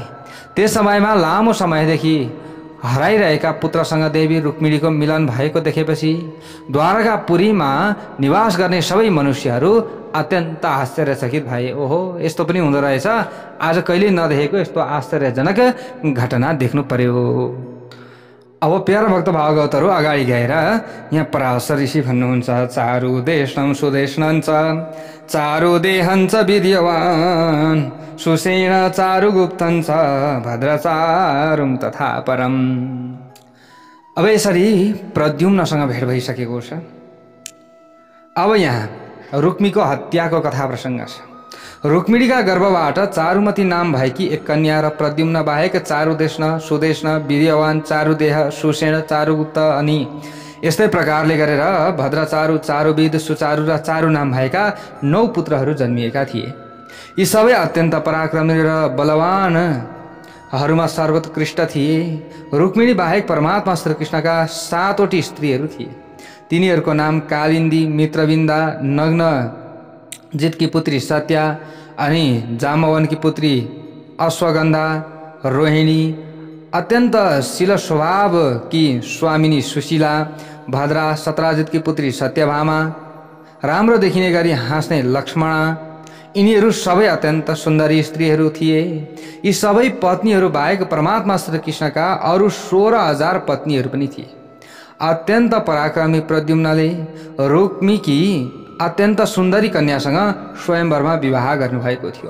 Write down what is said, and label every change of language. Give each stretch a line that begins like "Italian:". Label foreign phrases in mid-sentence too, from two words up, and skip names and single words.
Nepali: त्यस समयमा लामो समयदेखि हराइरहेका पुत्रसँग देवी रुक्मिणीको मिलन भएको देखेपछि द्वारकापुरीमा निवास गर्ने सबै मनुष्यहरू अत्यन्त आश्चर्यचकित भए। ओहो, यस्तो पनि हुँदो रहेछ, आज कहिले नदेखेको यस्तो आश्चर्यजनक घटना देख्नु पर्यो। अब प्यारा भक्त भागवतहरू अगाडि गएर यहाँ पराशर ऋषि भन्नुहुन्छ,
Sanskrit: चारु देशनं सुदेशनं च चारु देहं च विद्यवान् सुषेण चारु गुप्तं च भद्रचारुं तथा परम।
Nepali: अब यसरी प्रद्युम्नसँग भेट भइसकेको छ। अब यहाँ रुक्मीको हत्याको कथा प्रसङ्ग छ। रुक्मिणीका गर्भबाट चारुमती नाम भएकी एक कन्या र प्रद्युम्न बाहेक चारुदेशन सुदेशन वीर्यवान चारुदेह सुषेण चारुगुप्त अनि यस्तै प्रकारले गरेर भद्रचारु चारुविद सुचारु र चारु नाम भएका 9 पुत्रहरू जन्मिएका थिए। यी सबै अत्यन्त पराक्रमी र बलवानहरूमा सर्वोत्कृष्ट थिए। रुक्मिणी बाहेक परमात्मा श्रीकृष्णका 7वटी स्त्रीहरू थिए। तिनीहरूको नाम कालिन्दी, मित्रविन्दा, नग्न जितकी पुत्री सत्या अनि जामवनकी पुत्री अश्वगन्धा, रोहिणी, अत्यन्त शील स्वभाव की स्वामिनी सुशीला, भद्रा, सत्राजितकी पुत्री सत्यभामा, राम्रो देखिने गरी हाँस्ने लक्ष्मणा, यिनीहरू सबै अत्यन्त सुन्दरी स्त्रीहरू थिए। यी सबै पत्नीहरू बाहेक परमात्मा श्रीकृष्णका अरू 16,000 पत्नीहरू पनि थिए। अत्यन्त पराक्रमी प्रद्युम्नले रुक्मीकी अत्यन्त सुन्दरी कन्यासँग स्वयंवरमा विवाह गर्नुभएको थियो।